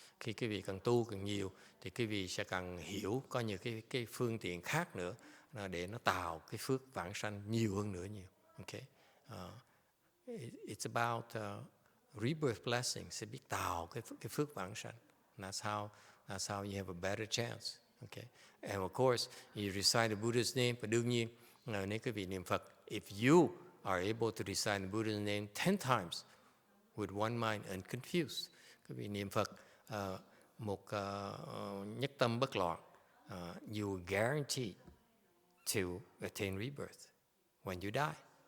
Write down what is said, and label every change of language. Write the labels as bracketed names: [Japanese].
[Vietnamese] Khi quý vị càng tu càng nhiều, thì quý vị sẽ càng hiểu có nhiều cái phương tiện khác nữa để nó tạo cái phước vãng sanh nhiều hơn nữa nhiều. [English] Okay, it's about rebirth blessings. [Vietnamese] Sẽ biết tạo cái phước vãng sanh. [English] That's how you have a better chance. Okay, and of course you recite the Buddha's name. [Vietnamese] Và đương nhiên nếu quý vị niệm Phật, [English] if you are able to recite the Buddha's name 10 times with one mind unconfused, [Vietnamese] quý vị niệm Phật một nhất tâm bất loạn, [English] you guarantee to attain rebirth when you die.